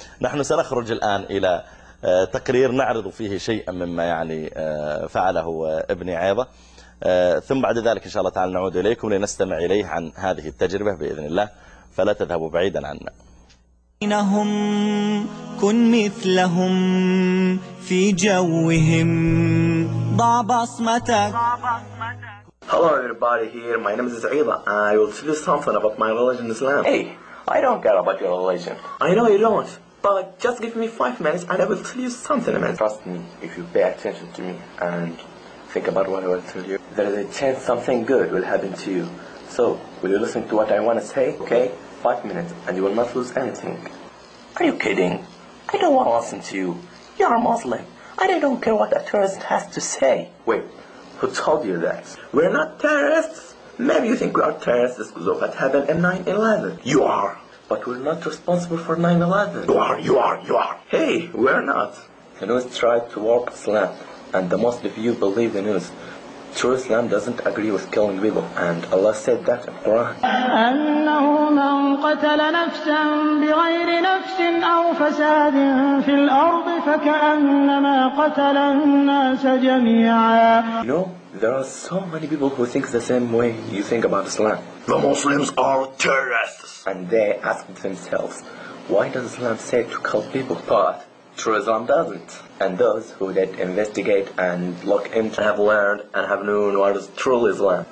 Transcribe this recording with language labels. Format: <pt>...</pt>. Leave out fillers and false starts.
<ar>نحن سنخرج الآن إلى تقرير نعرض فيه شيئا مما يعني فعله ابني عيضة، ثم بعد ذلك إن شاء الله تعالى نعود إليكم لنستمع إليه عن هذه التجربة بإذن الله، فلا تذهبوا بعيدا عنا. إنهم كن مثلهم في جوهم ضع بصمتك.</ar> <en>Hello everybody here, my name is Aida. I will tell you something about my religion Islam. Hey, I don't care about your religion. I know you don't, but just give me 5 minutes and I will tell you something about it. Trust me, if you pay attention to me and think about what I will tell you, there is a chance something good will happen to you. So, will you listen to what I want to say, okay? 5 minutes and you will not lose anything. Are you kidding? I don't want to listen to you. You are Muslim and I don't care what a tourist has to say. Wait. Who told you that? We're not terrorists. Maybe you think we are terrorists because of what happened in 9/11. You are. But we're not responsible for 9/11. You are. Hey, we're not. The news tried to warp Islam, and the most of you believe the news. True Islam doesn't agree with killing people, and Allah said that in Quran.</en> <ar>أنه من قتل نفسا بغير نفس أو فساد في الأرض فكأنما قتل الناس جميعا.</ar> <en>You know, there are so many people who think the same way you think about Islam. The Muslims are terrorists. And they ask themselves, why does Islam say to kill people? But True Islam doesn't. And those who did investigate and look into have learned and have known what is true Islam.</en>